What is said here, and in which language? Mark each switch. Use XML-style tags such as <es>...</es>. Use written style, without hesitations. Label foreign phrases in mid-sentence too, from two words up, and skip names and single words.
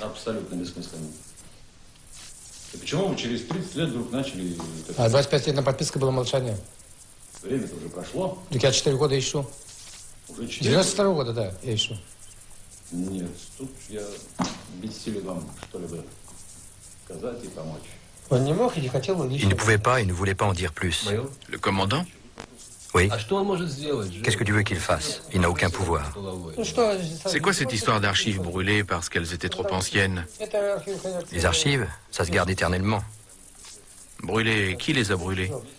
<ru>Абсолютно бессмысленная. И почему вы через 30 лет вдруг начали... А 25 лет на подписке было молчание. Время-то уже прошло. Так я 4 года ищу. Уже 4 92 года, да, я ищу. Нет, тут я бессилен вам что-либо сказать и помочь. Он не мог и не хотел,</ru> <fr>il ne pouvait pas et ne voulait pas en dire plus. Le commandant? Oui. Qu'est-ce que tu veux qu'il fasse? Il n'a aucun pouvoir. C'est quoi cette histoire d'archives brûlées parce qu'elles étaient trop anciennes? Les archives, ça se garde éternellement. Brûlées, qui les a brûlées?</fr>